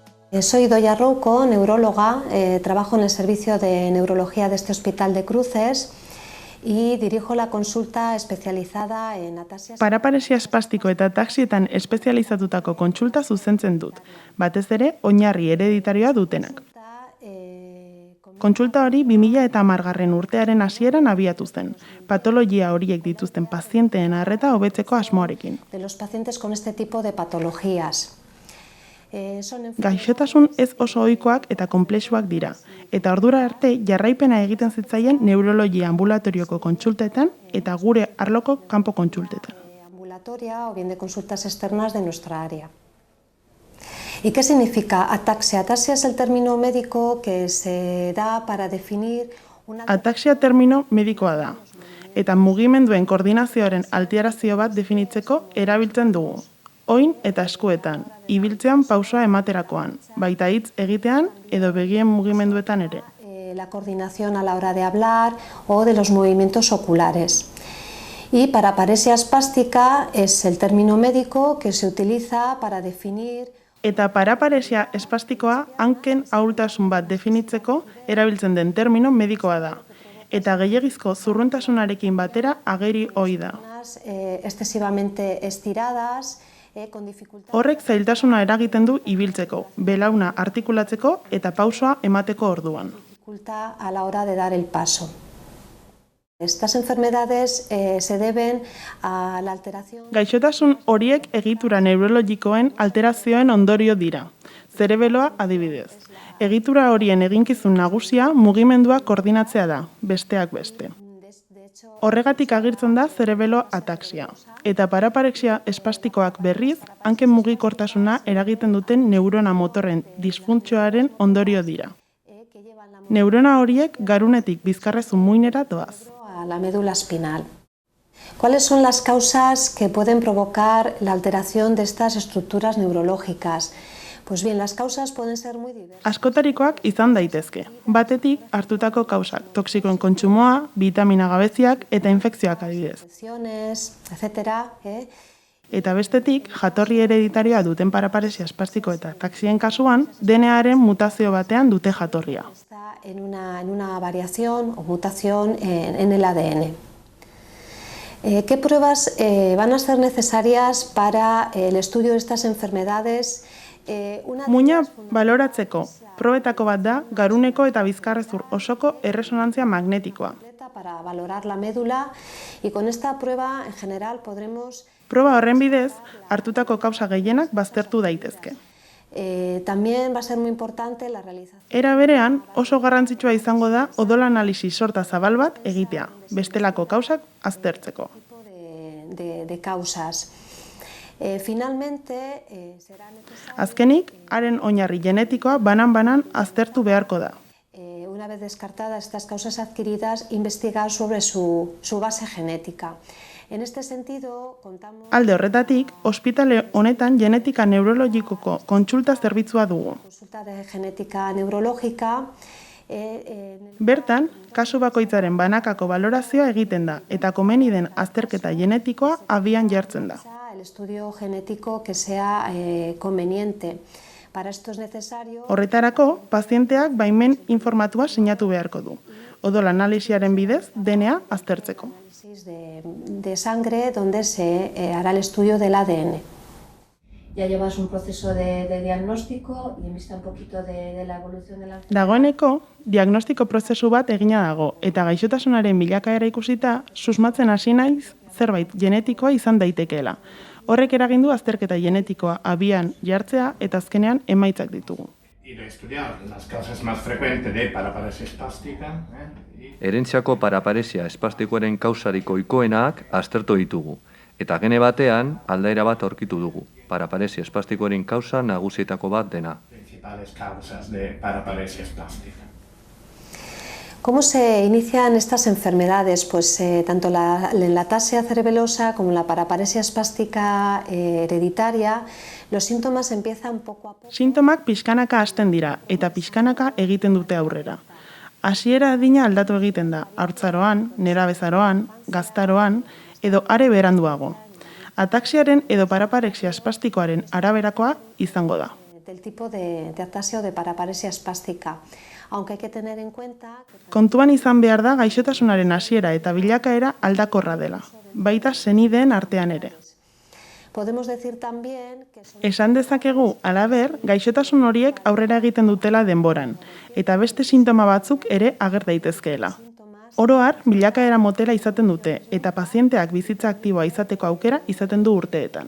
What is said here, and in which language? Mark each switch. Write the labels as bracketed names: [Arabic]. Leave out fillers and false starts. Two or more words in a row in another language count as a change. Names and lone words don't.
[Spanish] Soy Doya Rouco, neuróloga, trabajo en el servicio de neurología de este Hospital de Cruces y dirijo la consulta especializada en ataxias. [Basque] Paraparesia espastiko eta ataxietan espezializatutako kontsulta zuzentzen dut, batez ere oinarri hereditarioa dutenak. Kontsulta hori 2010 urtearen hasieran abiatu zen, patologia horiek dituzten pazienteen arreta hobetzeko asmoarekin. [Spanish] De los pacientes con este tipo de patologías. [Basque] Gaixotasun ez oso ohikoak eta konplexuak dira, eta ordura arte jarraipena egiten zitzaien neurologia ambulatorioko kontsultetan eta gure arloko kanpo kontsultetan. [Spanish] Ambulatoria o bien de consultas externas de nuestra área. ¿Y qué significa ataxia? Ataxia es el término médico que se da para definir una... [Basque] Ataxia termino medikoa da, eta mugimenduen koordinazioaren alterazio bat definitzeko erabiltzen dugu. Oin eta eskuetan, ibiltzean pausoa ematerakoan, baita hitz egitean edo begien mugimenduetan ere. [Spanish] La coordinación a la hora de hablar o de los movimientos oculares. Y paraparesia espástica es el término médico que se utiliza para definir... [Basque] Eta paraparesia espastikoa hanken ahultasun bat definitzeko erabiltzen den termino medikoa da. Eta gehiegizko zurruntasunarekin batera ageri ohi da. [Spanish] Excesivamente estiradas... [Basque] Horrek zailtasuna eragiten du ibiltzeko, belauna artikulatzeko eta pausoa emateko orduan. [Spanish] Dificulta a la hora de dar el paso. Estas enfermedades se deben a la alteración... [Basque] Gaixotasun horiek egitura neurologikoen alterazioen ondorio dira. Zerebeloa adibidez. Egitura horien eginkizun nagusia mugimendua koordinatzea da, besteak beste. Horregatik agirtzen da zerebelo ataxia. Eta paraparexia espastikoak berriz, hanken mugikortasuna eragiten duten neurona motorren disfuntzioaren ondorio dira. Neurona horiek garunetik bizkarrezun muinera doaz. [Spanish] A la médula espinal. ¿Cuáles son las causas que pueden provocar la alteración de estas estructuras neurológicas? Pues bien, las causas pueden ser muy diversas. [Basque] Askotarikoak izan daitezke. Batetik, hartutako kausak, toxikoen kontsumoa, vitamina gabeziak eta infekzioak adibidez. Etcétera, Eta bestetik, jatorri hereditarioa duten paraparesia espastiko eta ataxien kasuan, DNAren mutazio batean dute jatorria. [Spanish] En una variación o mutación en el ADN. ¿Qué pruebas van a ser necesarias para el estudio de estas enfermedades? [Basque] Muina baloratzeko probetako bat da garuneko eta bizkarrezur osoko erresonantzia magnetikoa. [Spanish] Para valorar la médula y con esta prueba en general podremos... [Basque] Proba horren bidez, hartutako kausa gehienak baztertu daitezke. [Spanish] También va a ser muy importante la realización. [Basque] Era berean, oso garrantzitsua izango da odol analisi sorta zabal bat egitea, bestelako kausak aztertzeko. [Spanish] De causas. Finalmente, [Basque] azkenik, haren oinarri genetikoa banan-banan aztertu beharko da. [Spanish] Una vez descartadas estas causas adquiridas, investigar sobre su base genética. En este sentido, contamos... [Basque] Alde horretatik, ospitale honetan genetika neurologikoko kontsulta zerbitzua dugu. [Spanish] Consulta de genética neurológica. [Basque] Bertan, kasu bakoitzaren banakako balorazioa egiten da eta komeni den azterketa genetikoa abian jartzen da. [Spanish] El estudio genético que sea conveniente. Para esto es necesario... [Basque] Horretarako, pazienteak baimen informatua sinatu beharko du. Odol analisiaren bidez, DNA aztertzeko. [Spanish] De sangre donde se hará el estudio del ADN. Ya llevas un proceso de diagnóstico y en vista un poquito de la evolución de la... [Basque] Dagoeneko, diagnostiko prozesu bat egina dago eta gaixotasunaren bilakaera ikusita, susmatzen hasi naiz zerbait genetikoa izan daitekeela. Horrek eragindu azterketa genetikoa abian jartzea eta azkenean emaitzak ditugu. [Spanish] Y de estudiar las causas más frecuentes de paraparesia espástica. [Basque] Herentziako paraparesia espastikoaren kausarik ohikoenak aztertu ditugu, eta gene batean aldaera bat aurkitu dugu, paraparesia espastikoaren kausa nagusietako bat dena. [Spanish] Principales causas de paraparesia espástica. ¿Cómo se inician estas enfermedades? Pues tanto la ataxia cerebelosa como la paraparesia espástica hereditaria, los síntomas empiezan poco a poco. [Basque] Sintomak pixkanaka hasten dira eta pixkanaka egiten dute aurrera. Hasiera adina aldatu egiten da, haurtzaroan, nerabezaroan, gaztaroan edo are beranduago. Ataxiaren edo paraparexia espastikoaren araberakoa izango da. [Spanish] del tipo de atasia o de paraparesia espástica. Aunque hay que tener en cuenta... [Basque] Kontuan izan behar da gaixotasunaren hasiera eta bilakaera aldakorra dela, baita senideen artean ere. [Spanish] Podemos decir también que... [Basque] Esan dezakegu, halaber, gaixotasun horiek aurrera egiten dutela denboran, eta beste sintoma batzuk ere ager daitezkeela. Oro har, bilakaera motela izaten dute, eta pazienteak bizitza aktiboa izateko aukera izaten du urteetan.